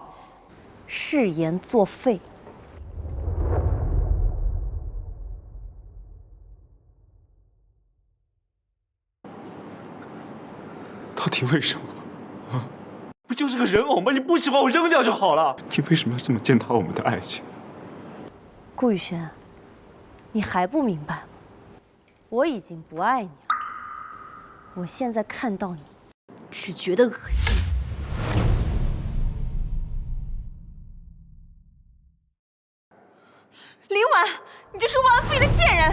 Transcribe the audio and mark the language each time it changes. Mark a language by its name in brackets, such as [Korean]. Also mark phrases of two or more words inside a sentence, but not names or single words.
[Chinese] 誓言作廢。到底為什麼？啊，不就是個人偶嗎？你不喜歡我扔掉就好了。你為什麼要這麼踐踏我們的愛情？顧宇軒，你還不明白嗎？我已經不愛你了。我現在看到你，只覺得惡心。林婉，你就是忘恩負義的賤人！